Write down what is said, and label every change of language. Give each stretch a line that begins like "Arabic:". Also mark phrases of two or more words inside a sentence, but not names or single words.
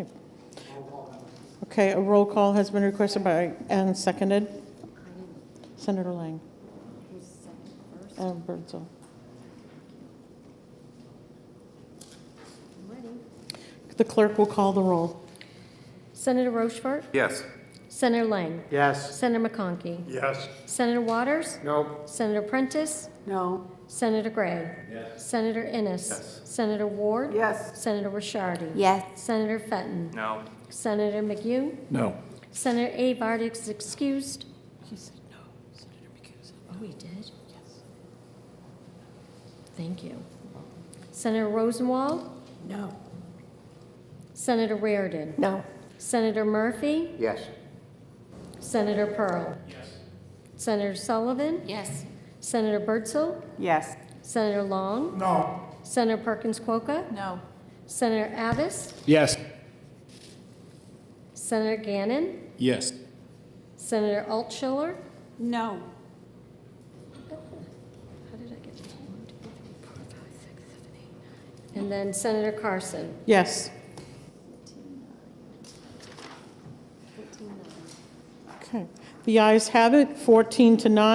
English: Okay, a roll call has been requested and seconded. Senator Lang. And Birdsell. The clerk will call the roll. Senator Rochefort? Yes. Senator Lang? Yes. Senator McConkey? Yes. Senator Waters? No. Senator Prentice? No. Senator Gray? Yes. Senator Innes? Yes. Senator Ward? Yes. Senator Rishardi? Yes. Senator Fenton? No. Senator McHugh? No. Senator Avard is excused. He said no. Senator McHugh said Oh, he did? yes. Thank you. Senator Rosenwald? No. Senator Reardon? No. Senator Murphy? Yes. Senator Pearl? Yes. Senator Sullivan? Yes. Senator Birdsell? Yes. Senator Long? No. Senator Perkins Quokka? No. Senator Abbas? Yes. Senator Gannon? Yes. Senator Altschiller? No. How did I get 1, 2, 3, 4, 5, 6, 7, 8, 9? And then Senator Carson? Yes. Okay. The ayes have it, 14 to 9.